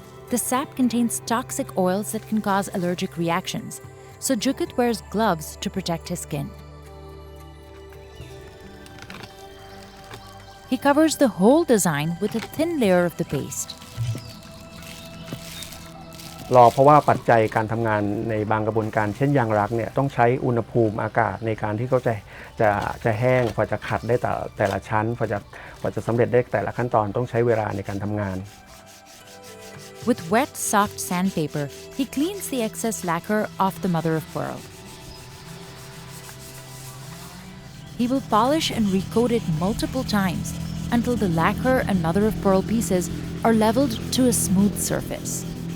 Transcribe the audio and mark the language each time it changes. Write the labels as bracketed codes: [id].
[en] The sap contains toxic oils that can cause allergic reactions, so Jukit wears gloves to protect his skin. He covers the whole design with a thin layer of the paste. [th] รอเพราะว่าปัจจัยการทำงานในบางกระบวนการเช่นยางรักเนี่ยต้องใช้อุณหภูมิอากาศในการที่เขาจะแห้งพอจะขัดได้แต่ละชั้นพอจะสำเร็จได้แต่ละขั้นตอนต้องใช้เวลาในการทำงาน [en] With wet, soft sandpaper, he cleans the excess lacquer off the mother of pearl. He will polish and recoat it multiple times until the lacquer and mother of pearl pieces are leveled to a smooth surface.